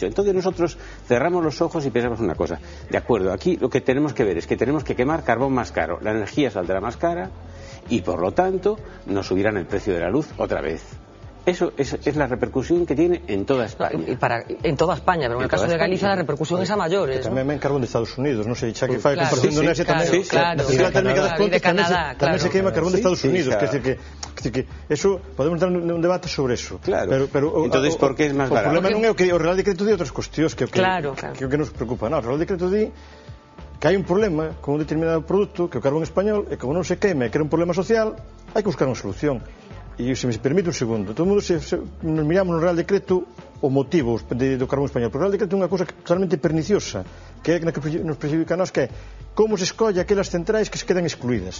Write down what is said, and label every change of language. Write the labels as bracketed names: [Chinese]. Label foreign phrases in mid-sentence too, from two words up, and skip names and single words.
[Spanish] Entonces nosotros cerramos los ojos y pensamos una cosa, de acuerdo, aquí lo que tenemos que ver es que tenemos que quemar carbón más caro, la energía saldrá más cara y por lo tanto nos subirán el precio de la luz otra vez. Eso es la repercusión que tiene en toda España. En toda España, pero en el caso de Galicia la repercusión es a mayores. [Galician] Tamén en carbón de Estados Unidos, non sei, xa que fai compartindo Indonesia tamén. Claro, tamén se queima carbón de Estados Unidos, [Spanish] que decir que eso podemos dar un debate sobre eso. [Galician] Claro. [Spanish] Pero entonces ¿por qué es más barato? [Galician] O problema non é o que o Real Decreto di outras cuestións que nos preocupa, non, o Real Decreto di que hai un problema con un determinado produto, que é o carbón español, e como non se queime, que era un problema social, hai que buscar unha solución. E se me permite un segundo, todo o mundo nos miramos no Real Decreto o motivo do carbón español, pero o Real Decreto é unha cosa totalmente perniciosa, que é na que nos perjudica a nós, que é como se escolle aquelas centrais que se quedan excluídas.